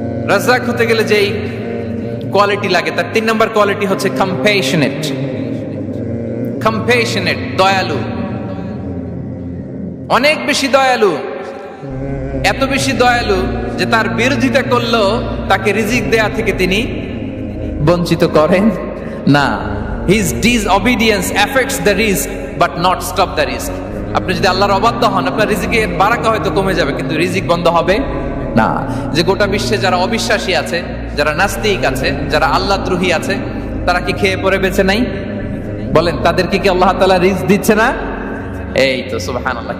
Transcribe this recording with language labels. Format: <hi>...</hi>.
<bn>রাজ্জাক হতে গেলে যেই কোয়ালিটি লাগে তার 3 নম্বর কোয়ালিটি হচ্ছে কম্প্যাশনেট। কম্প্যাশনেট, দয়ালু, অনেক বেশি দয়ালু। এত বেশি দয়ালু যে তার বিরোধিতা করলেও তাকে রিজিক দেয়া থেকে তিনি বঞ্চিত করেন না।</bn> <en>His disobedience affects the risk but not stop the risk.</en> <bn>আপনি যদি আল্লাহর অবাধ্য হন আপনার রিজিকের বারাকা হয়তো কমে যাবে কিন্তু রিজিক বন্ধ হবে না। যে গোটা বিশ্বে যারা অবিশ্বাসী আছে, যারা নাস্তিক আছে, যারা আল্লাহদ্রোহী আছে, তারা কি খেয়ে পরে বেঁচে নাই? বলেন, তাদেরকে কি আল্লাহ তাআলা রিজিক দিচ্ছে না? এই তো সুবহানাল্লাহ।</bn>